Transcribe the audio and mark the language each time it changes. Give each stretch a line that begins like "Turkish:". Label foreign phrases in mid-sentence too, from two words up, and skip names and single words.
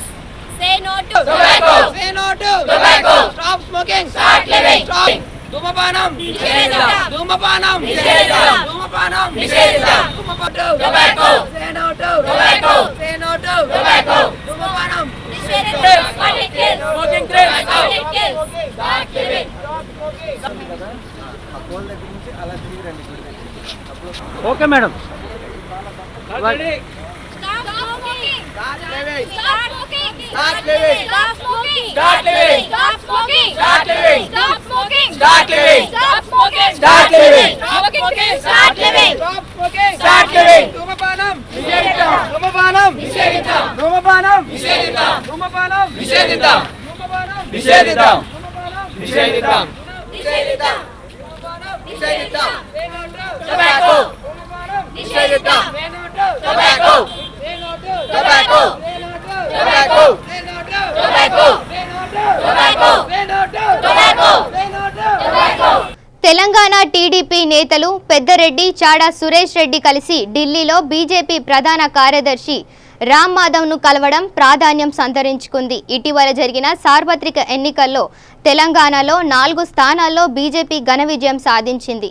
English: Say no to tobacco. Say no to tobacco. Stop smoking. Start living. Stop.
Telugu: ధూమపానం. నిషేధిత. ధూమపానం. నిషేధిత. ధూమపానం. నిషేధిత.
English: Tobacco. Say no to tobacco. Say no to tobacco.
Telugu: ధూమపానం. నిషేధిత.
English: But it kills. Smoking thrills, but it kills. Start living. Okay madam. Stop smoking. Start living. Start smoking. Start living. Stop smoking. Start living. Stop smoking. Start living. Stop smoking. Start living. Stop smoking. Start living. Stop smoking. Start living. Stop smoking. Start living.
Telugu: ధూమపానం. నిషేధిత. ధూమపానం. నిషేధిత. ధూమపానం. నిషేధిత. ధూమపానం. నిషేధిత. ధూమపానం. నిషేధిత. నిషేధిత. నిషేధిత. నిషేధిత. Tobacco. Nishedita.
English: Tobacco. Tobacco. Tobacco. Tobacco. Tobacco. Tobacco.
Telugu: తెలంగాణ టీడీపీ నేతలు పెద్దరెడ్డి చాడా సురేష్ రెడ్డి కలిసి ఢిల్లీలో బీజేపీ ప్రధాన కార్యదర్శి రామ్ మాధవ్ను కలవడం ప్రాధాన్యం సంతరించుకుంది. ఇటీవల జరిగిన సార్వత్రిక ఎన్నికల్లో తెలంగాణలో 4 స్థానాల్లో బీజేపీ ఘన విజయం సాధించింది.